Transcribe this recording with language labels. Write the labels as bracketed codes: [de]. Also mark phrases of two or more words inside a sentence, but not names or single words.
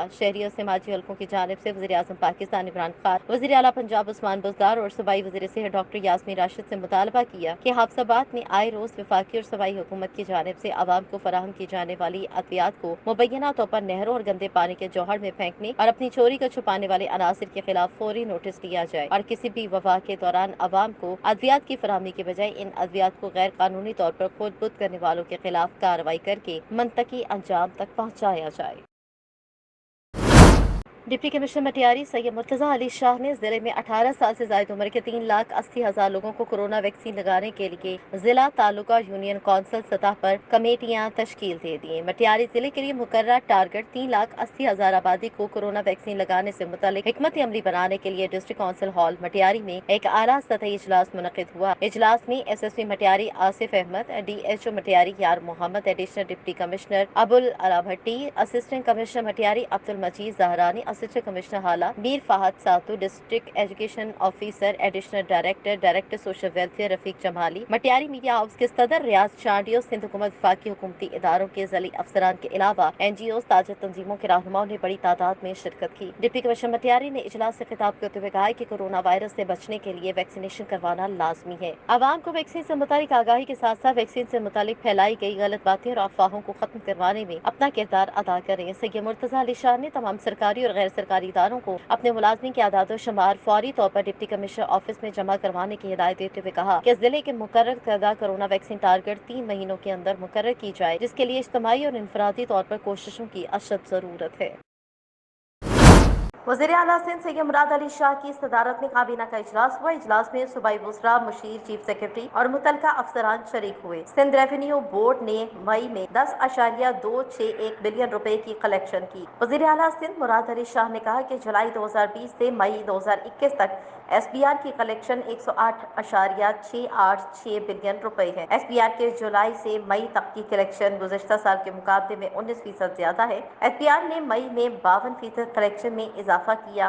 [ur] شہری اور سماجی حلقوں کی جانب سے وزیر اعظم پاکستان عمران خان، وزیر اعلیٰ پنجاب عثمان بزدار اور صوبائی وزیر صحت ڈاکٹر یاسمین راشد سے مطالبہ کیا کہ حافظ آباد میں آئے روز وفاقی اور صوبائی حکومت کی جانب سے عوام کو فراہم کی جانے والی ادویات کو مبینہ طور پر نہروں اور گندے پانی کے جوہڑ میں پھینکنے اور اپنی چوری کو چھپانے والے عناصر کے خلاف فوری نوٹس دیا جائے اور کسی بھی وبا کے دوران عوام کو ادویات کی فراہمی کے بجائے ان ادویات کو غیر قانونی طور پر خرد برد کرنے والوں کے خلاف کارروائی کرکے منطقی انجام تک پہنچایا جائے. ڈپٹی کمشنر مٹیاری سید مرتضیٰ علی شاہ نے ضلع میں 18 سال سے زیادہ عمر کے 3,80,000 لوگوں کو کورونا ویکسین لگانے کے لیے ضلع تعلقہ یونین کونسل سطح پر کمیٹیاں تشکیل دے دی. مٹیاری ضلع کے لیے مقرر ٹارگٹ 3,80,000 آبادی کو کورونا ویکسین لگانے سے متعلق حکمت عملی بنانے کے لیے ڈسٹرکٹ کونسل ہال مٹیاری میں ایک اعلیٰ سطحی اجلاس منعقد ہوا. اجلاس میں SSP مٹیاری آصف احمد، DHO مٹیاری یار محمد، ایڈیشنل ڈپٹی کمشنر ابوالاعلیٰ بھٹی، اسسٹنٹ کمشنر مٹیاری عبدالمجید زہرانی، اسسٹنٹ کمشنر ہالا میر فہد ساتو، ڈسٹرکٹ ایجوکیشن آفیسر، ایڈیشنل ڈائریکٹر سوشل ویلفیئر رفیق جمالی، مٹیاری میڈیا ہاؤس کے صدر ریاض چانڈیو، سندھ حکومت وفاقی حکومتی اداروں کے ضلعی افسران کے علاوہ NGOs، تازہ تنظیموں کے رہنماؤں نے بڑی تعداد میں شرکت کی. ڈپٹی کمشنر مٹیاری نے اجلاس سے خطاب کرتے ہوئے کہا کہ کورونا وائرس سے بچنے کے لیے ویکسینیشن کروانا لازمی ہے. عوام کو ویکسین سے متعلق آگاہی کے ساتھ ساتھ ویکسین سے متعلق پھیلائی گئی غلط باتیں اور افواہوں کو ختم کروانے میں اپنا کردار ادا کریں. سید مرتضیٰ علی شاہ نے تمام سرکاری اور غیر سرکاری اداروں کو اپنے ملازمین کے اعداد شمار فوری طور پر ڈپٹی کمشنر آفس میں جمع کروانے کی ہدایت دیتے ہوئے کہا کہ ضلع کے مقرر کردہ کورونا ویکسین ٹارگٹ 3 مہینوں کے اندر مقرر کی جائے، جس کے لیے اجتماعی اور انفرادی طور پر کوششوں کی اشد ضرورت ہے. وزیر اعلیٰ سندھ سید مراد علی شاہ کی صدارت میں کابینہ کا اجلاس ہوا. اجلاس میں صوبائی وزراء، مشیر، چیف سیکرٹری اور متعلقہ افسران شریک ہوئے. سندھ ریونیو بورڈ نے مئی میں 10.261 بلین روپے کی کلیکشن کی. وزیر اعلیٰ سندھ مراد علی شاہ نے کہا کہ جولائی 2020 سے مئی 2021 تک SBR کی کلیکشن 108.686 بلین روپے ہے. SBR کے جولائی سے مئی تک کی کلیکشن گزشتہ سال کے مقابلے میں 19% زیادہ ہے. SBR نے مئی میں 52% کلیکشن میں اضافہ کیا.